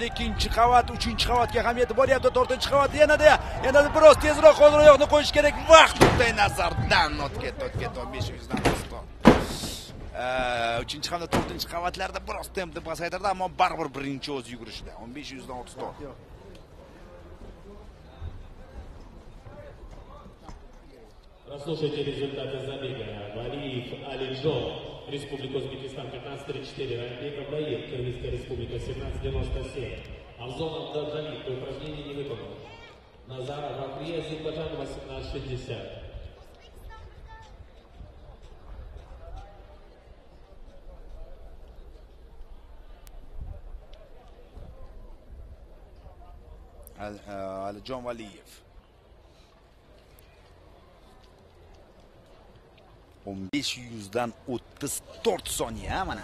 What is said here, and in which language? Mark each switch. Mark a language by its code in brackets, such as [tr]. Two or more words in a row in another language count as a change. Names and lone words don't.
[uz] Ikkinchi qavat, uchinchi qavatga ham yetib boryapti. To'rtinchi qavat yana biroz tezroq hozir oyoqni qo'yish kerak. Vaqt nuqtai nazardan o'tib ketdi 1500 dan oston. Uchinchi hamda to'rtinchi qavatlarda biroz tempni pasaytirdi, ammo baribir birinchi o'z yugurishida 1500 dan 34. [ru] Прослушайте результаты забега. Валиев Алиджон, Республика Узбекистан 15-34, Райымбеков Дайир, Кыргызская Республика 17-97. Авзонов Давид, упражнение не выполнено. Назаров Фахрий Азербайджан 18-60. [uz] Alijon Valiyev 1500 dan 34 soniya mana.